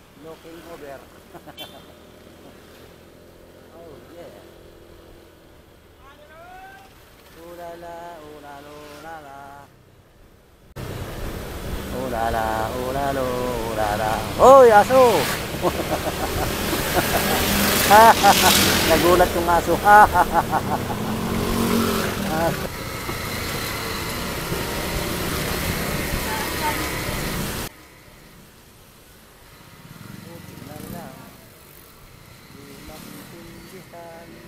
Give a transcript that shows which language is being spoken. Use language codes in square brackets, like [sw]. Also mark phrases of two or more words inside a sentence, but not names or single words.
[en] looking over. Oh yeah. Ulala, ulalo, ulala. Ulala, ulalo, ulala. [tl] Hoy, aso! Nagulat yung aso. Buti na lang, di maintindihan.